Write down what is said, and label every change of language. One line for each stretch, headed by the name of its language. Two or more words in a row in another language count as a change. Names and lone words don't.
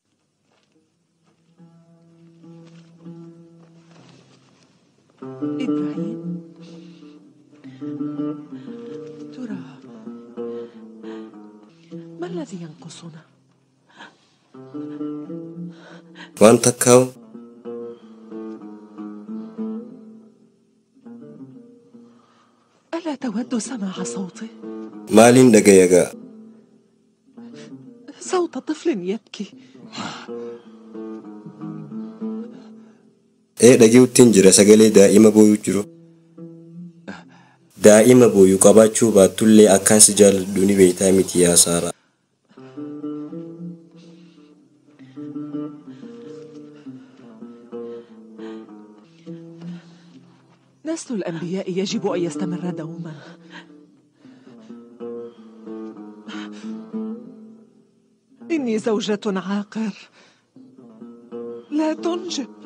Arabic: إبراهيم ترى ما الذي ينقصنا؟
Oromo: Waan takkaawu
Arabic: ألا تود سماع صوته؟
Oromo: maaliin dhagayagaa?
Arabic: صوت طفل يبكي.
Oromo: Dhageettiin jira sagalee daa'ima booyuu jiru. Daa'ima booyuu qabaachuu baattullee akkaan si jaalladhu ni beektaa miti yaa Saaraa.
Arabic: نسل الأنبياء يجب أن يستمر دوما. إني زوجة عاقر لا تنجب.